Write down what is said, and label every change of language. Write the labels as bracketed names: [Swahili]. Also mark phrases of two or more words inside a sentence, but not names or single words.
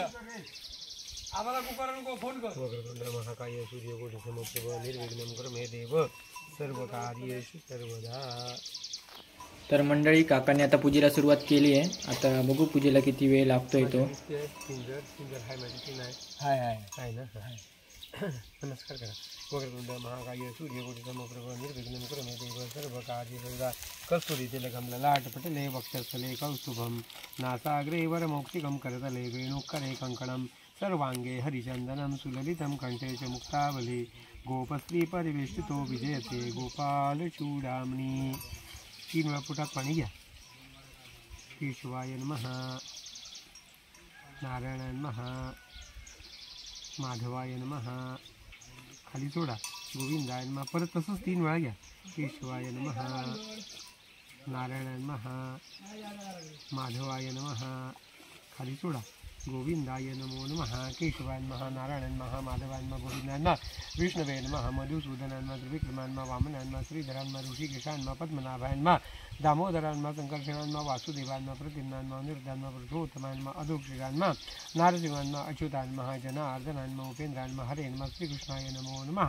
[Marathi] आम्हाला कुकारा नको फोन कर. [Sanskrit] महाकाय सूर्यकोटी समप्रभ निर्विघ्नं कुरु मे देव सर्व कार्येषु सर्वदा. [Marathi] तर मंडळी काकाने आता पूजेला सुरुवात केली आहे. आता बघू पूजेला किती वेळ लागतोय तो. सुंदर हाय माझी नाही हाय हाय हाय ना हाय. नमस्कार करा. [Sanskrit] वक्रतुंड महाकाय सूर्यकोटी समप्रभ निर्विघ्नं कुरु मे देव सर्व कार्येषु सर्वदा. कस्तुरी तिलकं ललाटपटले वक्षस्थले कौस्तुभं नासाग्रे वरमौक्तिकं करतले वेणुकरे कङ्कणं सर्वांगे हरिचंदनं सुललितं कंठे च मुक्तावली. गोपस्त्री परिवेष्टितो विजयते गोपाल चूडामणी. [Marathi] 3 वेळा पोटात पाणी घ्या. [Sanskrit] केशवाय नमः, नारायणाय नमः, माधवाय नमः, [Marathi] खाली सोडा. [Sanskrit] गोविंदाय नमः, [Marathi] परत तसंच 3 वेळा घ्या. [Sanskrit] केशवाय नमः, नारायणाय नमः, माधवाय नमः, [Marathi] खाली सोडा. [Sanskrit] गोविंदाय नमो नमः, केशवाय नमः, नारायणाय नमः, माधवाय नमः, गोविंदाय नमः, विष्णवे नमः, मधुसूदनाय नमः, त्रिविक्रमाय नमः, वामनाय नमः, श्रीधराय नमः, ऋषिकेशाय नमः, पद्मनाभाय नमः, दामोदराय नमः, संकर्षणाय नमः, वासुदेवाय नमः, प्रद्युम्नाय नमः, अनिरुद्धाय नमः, पुरुषोत्तमाय नमः, अधोक्षजाय नमः, नारसिंहाय नमः, अच्युताय नमः, जनार्दनाय नमः, उपेन्द्राय नमः, हरे नमः, श्रीकृष्णाय नमो नमः.